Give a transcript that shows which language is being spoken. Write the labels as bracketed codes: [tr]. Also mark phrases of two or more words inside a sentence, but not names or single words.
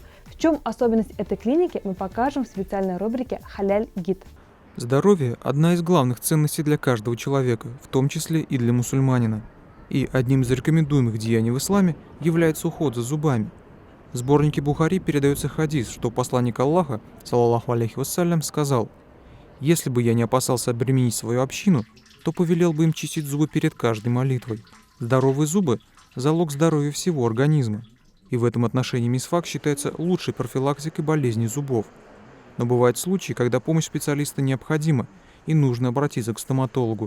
[ru] В чем особенность этой клиники, мы покажем в специальной рубрике «Халяль-гид». Здоровье – одна из главных ценностей для каждого человека, в том числе и для мусульманина. И одним из рекомендуемых деяний в исламе является уход за зубами. В сборнике Бухари передается хадис, что посланник Аллаха, [ar] صلى الله عليه وسلم, [ru] сказал: «Если бы я не опасался обременить свою общину, то повелел бы им чистить зубы перед каждой молитвой». Здоровые зубы – залог здоровья всего организма. И в этом отношении мисвак считается лучшей профилактикой болезней зубов. Но бывают случаи, когда помощь специалиста необходима и нужно обратиться к стоматологу.